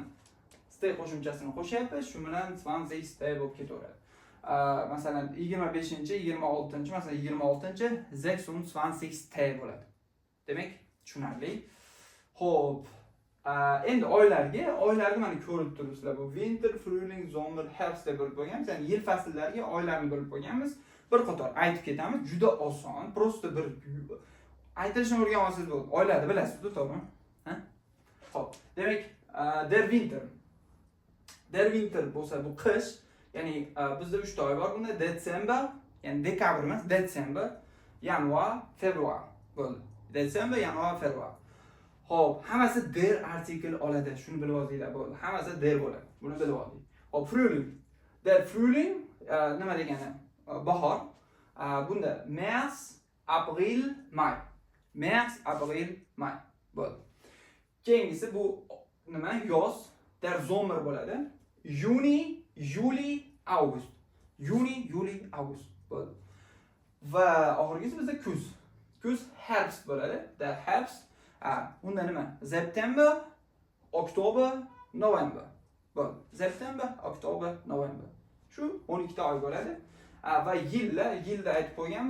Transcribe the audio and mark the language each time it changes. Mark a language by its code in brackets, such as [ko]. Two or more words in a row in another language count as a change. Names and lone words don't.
[uz] Ste qo'shimchasini qo'shyapmiz, shu bilan 20 ste bo'lib ketaveradi. Masalan 25-chi, 26-chi, masalan 26-chi 26 ste bo'ladi. Demak, tushunarli. Xo'p, endi oylarga mana ko'rib turibsizlar. Bu [de] winter, frühling, sommer, herbst [uz] deb bo'lib qo'yganmiz. Ya'ni yil fasllariga oylarni bo'lib qo'yganmiz. Bir qator aytib ketamiz. Juda oson. Prosta bir aytilishini o'rganib olsangiz bo'ldi. Oylarni bilasiz-ku, to'g'rimi? Ha? Xo'p, demak, [de] der Winter. Der Winter [uz] bo'lsa bu qish. Ya'ni bizda 3 ta oy bor. Bunda December, ya'ni dekabr emas, December, yanvar, fevral bo'ldi. December, yanvar, fevral. Xo'p, hammasi der artikel oladi. Shuni bilib olinglar bo'ldi. Hammasi der bo'ladi. Buni bilib oling. Xo'p, Frühling. [de] Der Frühling [uz] nima degani? Bahor. Bunda [de] März, April, May. [uz] März, April, May bo'ldi. Keyingisi bu nima? Yoz. [de] Der Sommer bo'ladi. Juni, Juli, August. [uz] Juni, Juli, August bo'ldi. Va oxirgisi bizda kuz. Kuz Herbst bo'ladi. [de] Der Herbst. [uz] Unda nima? September, Oktober, November. Bo'ldi. September, Oktober, November. Shu 12 ta oy bo'ladi. Va yilda aytib qo'yganmiz.